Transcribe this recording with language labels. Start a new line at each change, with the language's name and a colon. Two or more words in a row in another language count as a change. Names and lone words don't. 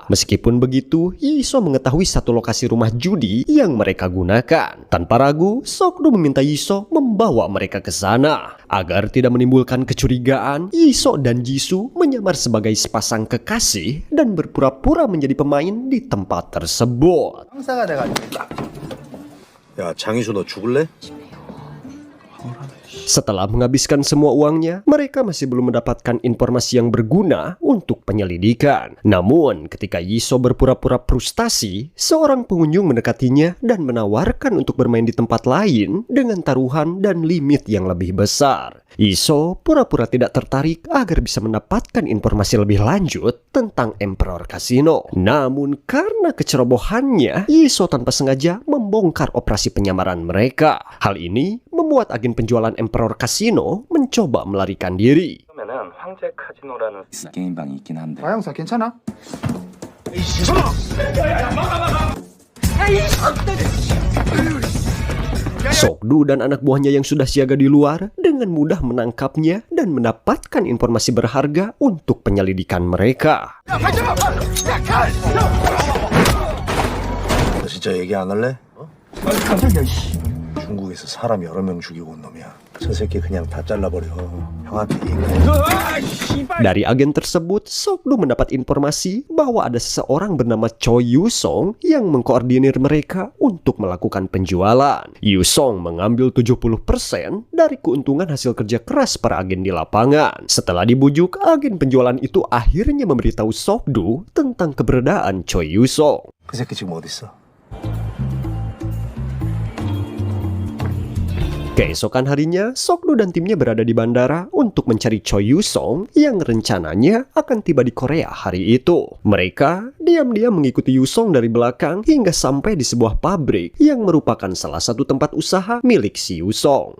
Indonesian: Meskipun begitu, Yiso mengetahui satu lokasi rumah judi yang mereka gunakan. Tanpa ragu, Sok-do meminta Yiso membawa mereka ke sana. Agar tidak menimbulkan kecurigaan, Yiso dan Jisoo menyamar sebagai sepasang kekasih dan berpura-pura menjadi pemain di tempat tersebut.
Korean: 형사가 돼가지고. 야, 장희수 너 죽을래?
Indonesian: Setelah menghabiskan semua uangnya, mereka masih belum mendapatkan informasi yang berguna untuk penyelidikan. Namun, ketika Yiso berpura-pura frustasi, seorang pengunjung mendekatinya dan menawarkan untuk bermain di tempat lain dengan taruhan dan limit yang lebih besar. Yiso pura-pura tidak tertarik agar bisa mendapatkan informasi lebih lanjut tentang Emperor Casino. Namun, karena kecerobohannya, Yiso tanpa sengaja membongkar operasi penyamaran mereka. Hal ini membuat agen penjualan Emperor Casino mencoba melarikan diri.
Korean: 게임방이 있긴 한데. 아 형사 괜찮아?
Indonesian: Sok-do dan anak buahnya yang sudah siaga di luar dengan mudah menangkapnya dan mendapatkan informasi berharga untuk penyelidikan mereka.
Korean: 너 진짜 얘기 안 할래? 중국에서 사람 여러 명 죽이고 온 놈이야. 저 새끼 그냥 다 잘라버려. 형한테 얘기해.
Indonesian: Dari agen tersebut, Sok-do mendapat informasi bahwa ada seseorang bernama Choi Yu-song yang mengkoordinir mereka untuk melakukan penjualan. Yu-song mengambil 70% dari keuntungan hasil kerja keras para agen di lapangan. Setelah dibujuk, agen penjualan itu akhirnya memberitahu Sok-do tentang keberadaan Choi Yu-song.
Korean: 그 새끼 지금 어딨어?
Indonesian: Keesokan harinya, Sok-do dan timnya berada di bandara untuk mencari Choi Yu-song yang rencananya akan tiba di Korea hari itu. Mereka diam-diam mengikuti Yu-song dari belakang hingga sampai di sebuah pabrik yang merupakan salah satu tempat usaha milik si Yu-song.